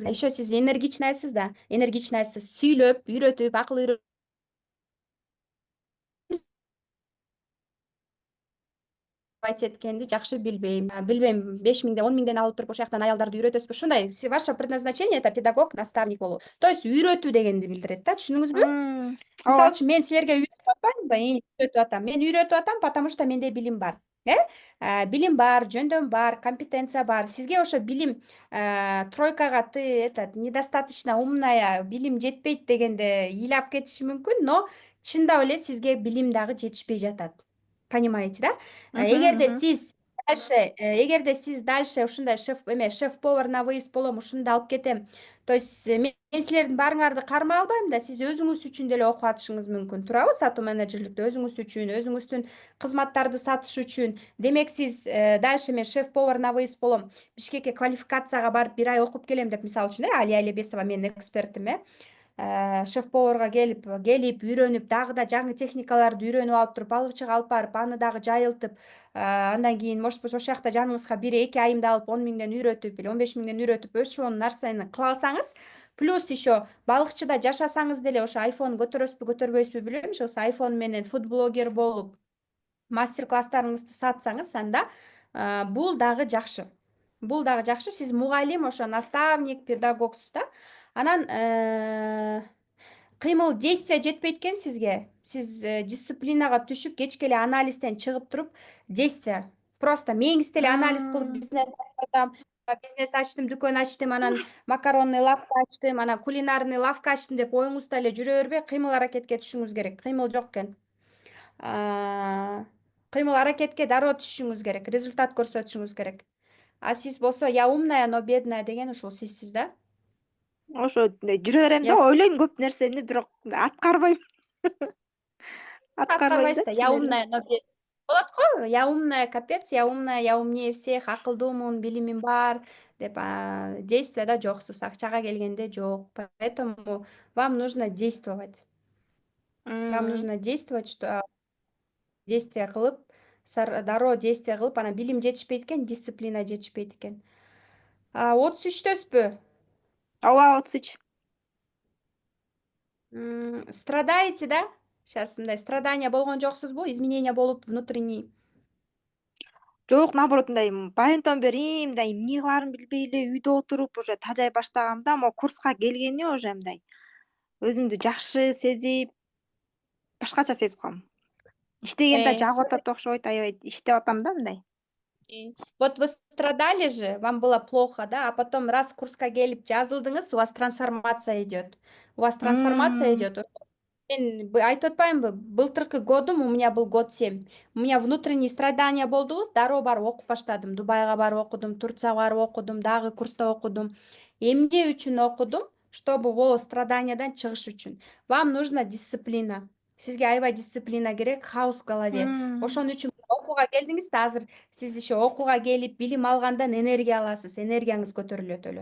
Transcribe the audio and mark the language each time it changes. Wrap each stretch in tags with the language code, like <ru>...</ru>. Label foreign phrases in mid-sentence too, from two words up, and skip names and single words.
<ky>Еще сиз энергичныйсыз да, энергичныйсыз, сүйлөп, үйрөтүп, акыл үйрөтүп эткенди жакшы билбейм. Билбейм, 5 миңден, 10 миңден алып туруп ошол жактан аялдарды үйрөтөсүзбү? Ушундай,</ky> <ru>ваше предназначение это педагог, наставник болуу. То есть</ru> <ky>үйрөтүү дегенди билдирет да, түшүндүңүзбү? Мисалы үчүн мен силерге үйрөтүп атпаймынбы? Үйрөтүп атам. Мен үйрөтүп атам, потому что менде билим бар. Билим бар, жөндөм бар, компетенция бар. Сизге ошо билим тройкага</ky> <ru>ты недостаточно умная,</ru> <ky>билим жетпейт дегенде ыйлап кетиши мүмкүн, но чындап эле сизге билим дагы жетишпей жатат.</ky> <ru>Понимаете, да?</ru> <ky>Эгерде сиз дальше эгерде сиз дальше ушундай</ky> <ru>шеф-повар на выезд</ru> <ky>болом, ушунда алып кетем.</ky> <ru>То есть</ru> <ky>мен силердин баарыңарды кармай албайм да, сиз өзүңүз үчүн деле окуп атышыңыз мүмкүн. Туурабы? Сатуу менеджерликте өзүңүз үчүн, өзүңүздүн кызматтарды сатыш үчүн. Демек сиз дальше мен</ky> <ru>шеф-повар на выезд</ru> <ky>болом. Бишкекке квалификацияга барып 1 ай окуп келем деп, мисалы үчүн, Алия Алибесова менин экспертим, шеф-поварга келип үйрөнүп, дагы да жаңы техникаларды үйрөнүп алып туруп, балыкчыга алып барып, аны дагы жайылтып, андан кийин</ky> <ru>может быть</ru> <ky>ошол жакта жаныңызга 1-2 айымда алып 10 миңден үйрөтүп или 15 миңден үйрөтүп ошол нерсени кыла алсаңыз, плюс еще балыкчыда жашасаңыз деле ошо айфон көтөрөсүзбү көтөрбөйсүзбү билбейм, ошо айфон менен фуд-блогер болуп мастер-класстарыңызды сатсаңыз, анда бул дагы жакшы. Бул дагы жакшы. Сиз мугалим, ошо наставник, педагогсуз да. Анан кыймыл действия жетпейт экен сизге. Сиз дисциплинага түшүп, кечке эле анализден чыгып туруп,</ky> <ru>действия.</ru> <ky>Просто меңиз деле анализ кылып бизнес ачтым, бизнес ачтым, дүкөн ачтым, анан</ky> <ru>макаронный лавка</ru> <ky>ачтым, анан</ky> <ru>кулинарный лавка</ru> <ky>ачтым деп оюңузда эле жүрө бербей, кыймыл аракетке түшүңүз керек. Кыймыл жок экен. Кыймыл аракетке дароо түшүшүңүз керек, результат көрсөтүшүңүз керек. А сиз болсо</ky> <ru>я умная, но бедная</ru> <ky>деген ушул сизсиз да. Ошо жүрө берем да, ойлойм көп нерсени, бирок аткарбайм. Аткарбайм да. Аткарбайсыз да.</ky> <ru>Я умная, но бедная.</ru> <ky>Болот го,</ky> <ru>я умная, капец, я умная, я умнее всех,</ru> <ky>акылдуумун, билимим бар деп, действияда жоксуз, акчага келгенде жок.</ky> <ru>Поэтому вам нужно действовать. Вам нужно действовать, что действие</ru> <ky>кылып, дароо действие кылып, анан билим жетишпейт экен, дисциплина жетишпейт экен. 33-төсүзбү? Ооба, 33.</ky> <ru>Страдаете, да?</ru> <ky>Сейчас мындай страдания болгон жоксузбу? Изменения болуп внутренний? Жок, наоборот, мындай баянтан бери мындай эмне кылаарымды билбей эле үйдө отуруп уже тажай баштагамда, могу курска келгенде уже мындай өзүмдү жакшы сезип, башкача сезип калдым. Иштегенде жагып атат окшойт, аябай иштеп атам да мындай.</ky> <ru>Вот вы страдали же, вам было плохо, да, а потом раз</ru> <ky>курска келип жазылдыңыз,</ky> <ru>у вас трансформация идет. У вас трансформация идет.</ru> <ky>Мен айтып атпаймынбы, былтыркы годум,</ky> <ru>у меня был год 7. У меня внутренние страдания</ru> <ky>болду, дароо барып окуп баштадым. Дубайга барып окудум, Турцияга барып окудум, дагы курста окудум. Эмне үчүн окудум? Чтобы ол страданиядан чыгыш үчүн.</ky> <ru>Вам нужна дисциплина.</ru> <ky>Сизге аябай дисциплина керек,</ky> <ru>хаос в голове.</ru> <ky>Ошон үчүн окууга келдиңиз да, азыр сиз еще окууга келип, билим алгандан энергия аласыз, энергияңыз көтөрүлөт эле.</ky>